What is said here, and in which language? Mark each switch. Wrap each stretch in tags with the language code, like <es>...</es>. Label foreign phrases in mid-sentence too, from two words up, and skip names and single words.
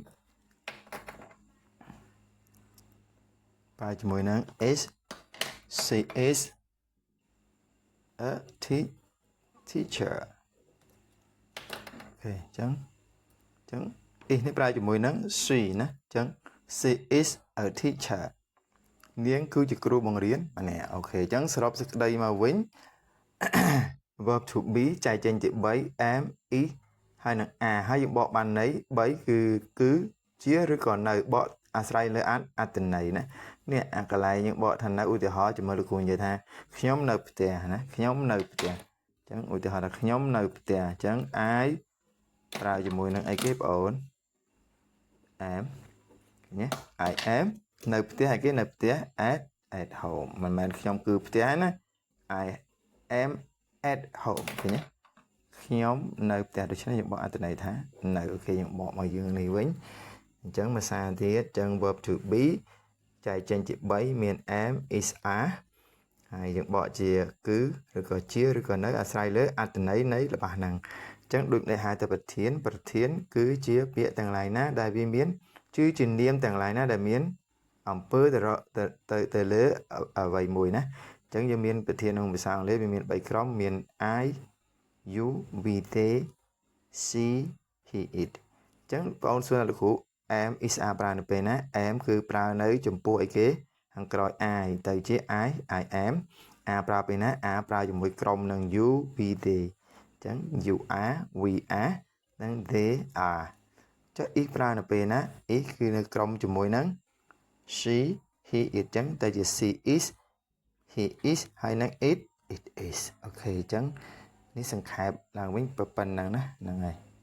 <km>ប្រើជាមួយនឹង</km> <en>is she is a teacher</en> <km>អូខេអញ្ចឹងis នេះប្រើជាមួយនឹង she ណា អញ្ចឹង</km> <en>she is a teacher</en> <km>នាងគឺជាគ្រូបង្រៀនម្នាក់អូខេអញ្ចឹងសរុបសេចក្តីមកវិញ</km> <en>verb to be</en> <km>ចែកចេញជា3</km> <en>am is</en> <km>ហើយនឹង are ហើយយើងបកបានន័យ3គឺជាឬក៏នៅបកអាស្រ័យលើអត្ថន័យណានេះអាកន្លែងយើងបកថា នៅឧទាហរណ៍ជាមួយលោកគ្រូនិយាយថាខ្ញុំនៅផ្ទះណាខ្ញុំនៅផ្ទះអញ្ចឹងឧទាហរណ៍ថាខ្ញុំនៅផ្ទះអញ្ចឹង I ប្រើជាមួយនឹងអីគេបងអូន am ណា</km> <en>I am</en> <km>នៅផ្ទះអីគេនៅផ្ទះ</km> <en>at home</en> <km>មិនមែនខ្ញុំគឺផ្ទះណា</km> <en>I am at home</en> <km>ឃើញទេខ្ញុំនៅ ផ្ទះដូច្នេះយើងបកអត្ថន័យថានៅអូខេយើងបកមកយើងនេះវិញអញ្ចឹងភាសាទៀតអញ្ចឹង</km> <en>verb to be</en> <km>ចែកចេញជា3មាន</km> <en>am is are</en> <km>ហើយយើងបកជាគឺឬក៏ជាឬក៏នៅអាស្រ័យ លើអត្ថន័យនៃរបស់ហ្នឹងអញ្ចឹងដូចដែលហៅទៅប្រធានគឺជាពាក្យទាំងឡាយណាដែលវាមានជានាមទាំងឡាយណាដែលមានអំពើទៅលើ អ្វីមួយណាអញ្ចឹងយើងមានប្រធានក្នុងភាសាអង់គ្លេសវាមាន3ក្រុមមាន</km> <en>I you we they she he it</en> <km>អញ្ចឹងបងអូនសួរលោកគ្រូ</km> <en>am is are</en> <km>ប្រើនៅពេលណា am គឺប្រើនៅចំពោះអីគេខាងក្រោយ I ទៅជា</km> <en>I am</en> <km>are ប្រើពេលណា are ប្រើជាមួយក្រុមនឹង</km> <en>you we they</en> <km>អញ្ចឹង</km> <en>you are we are</en> <km>និង</km> <en>they are</en> <km>ចុះ is ប្រើនៅពេលណា is គឺនៅក្រុមជាមួយនឹង</km> <en>she he it</en> <km>អញ្ចឹងទៅជា</km> <en>she is he is</en> <km>ហើយនឹង</km> <en>it is</en> <km>អូខេអញ្ចឹងនេះសង្ខេបឡើងវិញប៉ុណ្ណឹងណាហ្នឹងហើយ</km>